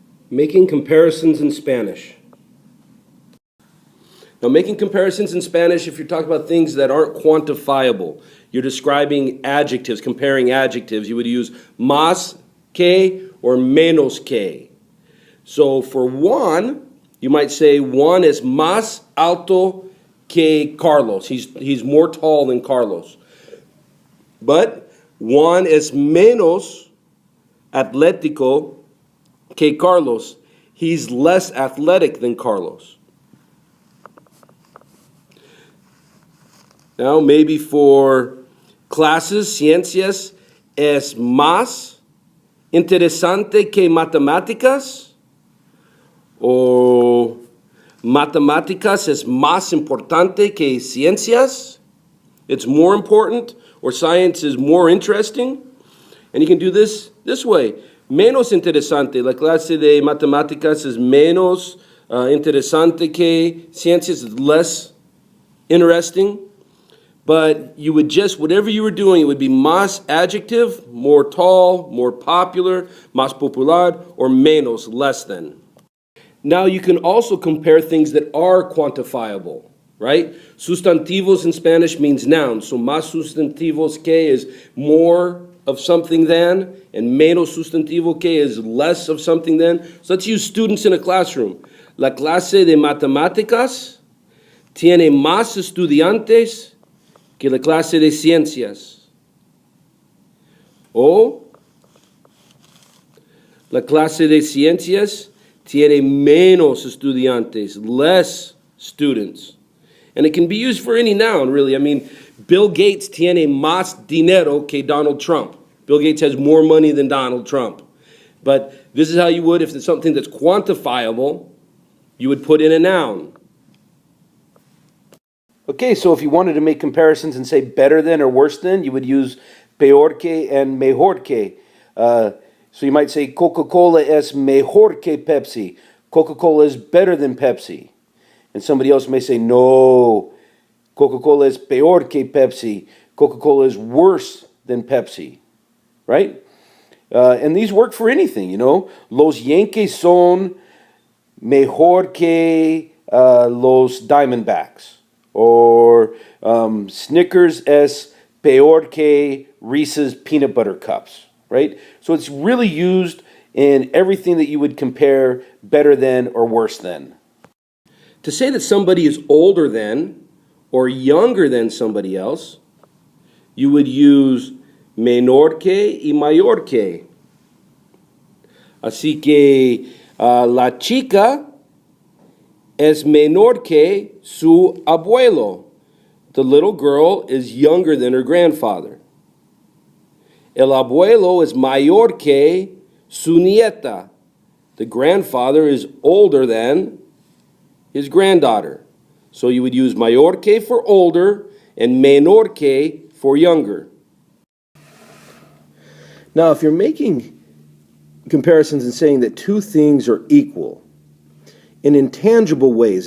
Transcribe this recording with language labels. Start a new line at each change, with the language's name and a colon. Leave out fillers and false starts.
English: Making comparisons in Spanish. Now, making comparisons in Spanish, if you're talking about things that aren't quantifiable, you're describing adjectives, comparing adjectives, you would use más que or menos que. So for Juan, you might say
Spanish: Juan es más alto que Carlos.
English: He's more tall than Carlos. But
Spanish: Juan es menos atlético que Carlos.
English: He's less athletic than Carlos. Now, maybe for
Spanish: clases, ciencias es más interesante que matemáticas, o matemáticas es más importante que ciencias.
English: It's more important, or science is more interesting. And you can do this way.
Spanish: Menos interesante. La clase de matemáticas es menos interesante que ciencias,
English: is less interesting. But you would just, whatever you were doing, it would be más adjective, more tall, more popular, más popular, or menos, less than. Now you can also compare things that are quantifiable, right? Sustantivos in Spanish means nouns. So más sustantivos que is more of something than, and menos sustantivo que is less of something than. So let's use students in a classroom.
Spanish: La clase de matemáticas tiene más estudiantes que la clase de ciencias. O la clase de ciencias tiene menos estudiantes,
English: less students. And it can be used for any noun, really. I mean, Bill Gates
Spanish: tiene más dinero que
English: Donald Trump. Bill Gates has more money than Donald Trump. But this is how you would, if it's something that's quantifiable, you would put in a noun. Okay, so if you wanted to make comparisons and say better than or worse than, you would use peor que and mejor que. So you might say
Spanish: Coca-Cola es mejor que Pepsi.
English: Coca-Cola is better than Pepsi. And somebody else may say, no,
Spanish: Coca-Cola es peor que Pepsi.
English: Coca-Cola is worse than Pepsi, right? And these work for anything, you know.
Spanish: Los Yankees son mejor que los Diamondbacks.
English: Or Snickers
Spanish: es peor que
English: Reese's peanut butter cups, right? So it's really used in everything that you would compare better than or worse than. To say that somebody is older than or younger than somebody else, you would use
Spanish: menor que y mayor que. Así que la chica es menor que su abuelo.
English: The little girl is younger than her grandfather.
Spanish: El abuelo es mayor que su nieta.
English: The grandfather is older than his granddaughter. So you would use mayor que for older and menor que for younger. Now, if you're making comparisons and saying that two things are equal, in intangible ways.